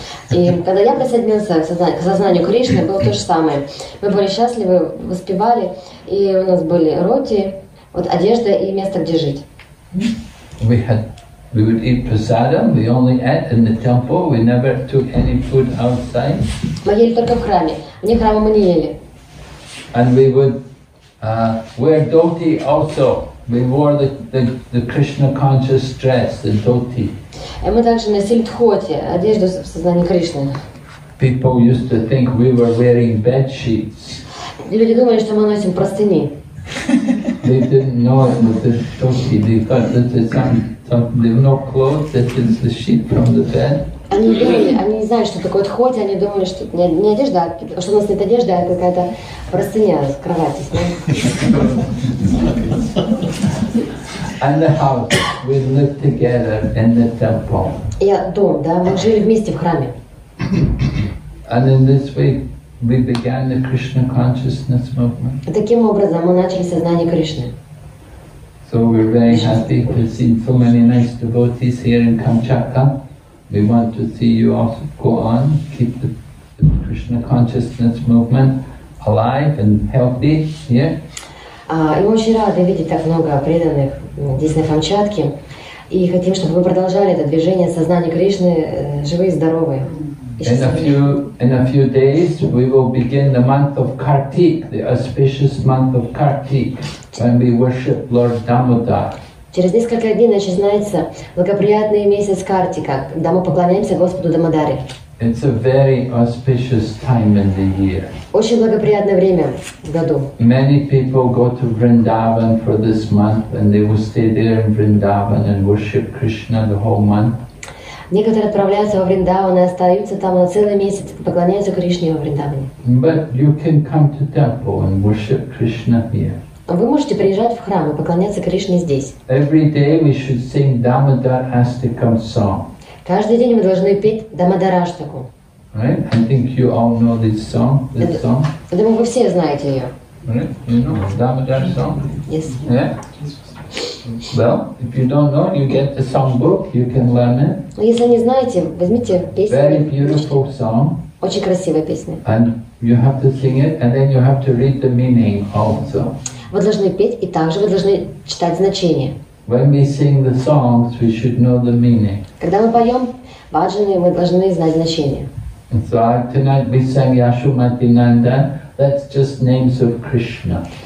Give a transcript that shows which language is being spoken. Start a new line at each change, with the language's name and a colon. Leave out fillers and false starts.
Russian: И когда я присоединился к сознанию Кришны, было то же самое. Мы были счастливы, воспевали, и у нас были роти, вот одежда и место, где жить.
English: We would eat prasadam. We only ate in the temple. We never took any food outside.
Russian: Мы ели только в храме. Вне храма мы не ели.
English: And we would wear dhoti also. We wore the Krishna conscious dress, the dhoti.
Russian: И мы также носили дхоти, одежду в сознании Кришны.
English: People used to think we were wearing bed sheets.
Russian: И люди думали, что мы носим простыни.
English: They didn't know it was the dhoti. They thought this is something. There were no clothes. This is the sheet from the bed.
Russian: Они не знали, что такое дхоти, они думали, что это не одежда, что у нас нет одежды, а какая-то простыня с кровати.
English: And the house, we lived together in the temple.
Russian: И дом, да, мы жили вместе в храме.
English: And in this way, we began the Krishna consciousness movement.
Russian: И таким образом мы начали сознание Кришны.
English: So we're very happy to see so many nice devotees here in Kamchatka. We want to see you also go on, keep the Krishna consciousness movement alive and healthy here.
Russian: И мы очень рады видеть так много преданных здесь на Камчатке. И хотим, чтобы вы продолжали это движение сознания Кришны живые и здоровые.
English: In a few days, we will begin the month of Kartik, the auspicious month of Kartik, when we worship Lord Damodar.
Russian: Через несколько дней начинается благоприятный месяц Картика, когда мы поклоняемся Господу Дамодаре.
English: It's a very auspicious time in the year.
Russian: Очень благоприятное время в году.
English: Many people go to Vrindavan for this month, and they will stay there in Vrindavan and worship Krishna the whole month.
Russian: Некоторые отправляются во Вриндаван и остаются там на целый месяц и поклоняются Кришне во Вриндаване.
English: But you can come to temple and worship Krishna here.
Russian: Вы можете приезжать в храм и поклоняться Кришне здесь.
English: Every day we should sing Damodar Astakam song.
Russian: Каждый день мы должны петь Дамодараштаку.
English: Right? I think you all know this song.
Russian: Я думаю, вы все знаете ее.
English: Right? You know Damodar song? Yes. Yeah? Well, if you don't know, you get the song book, you can learn it.
Russian: Но если не знаете, возьмите песню.
English: Very beautiful song.
Russian: Очень красивая песня.
English: And you have to sing it, and then you have to read the meaning also.
Russian: Вы должны петь, и также вы должны читать значение.
English: When we sing the songs, we should know the meaning.
Russian: Когда мы поем баджаны, мы должны знать значение.
English: And so tonight we sang Yasomatinandana. That's just names of Krishna.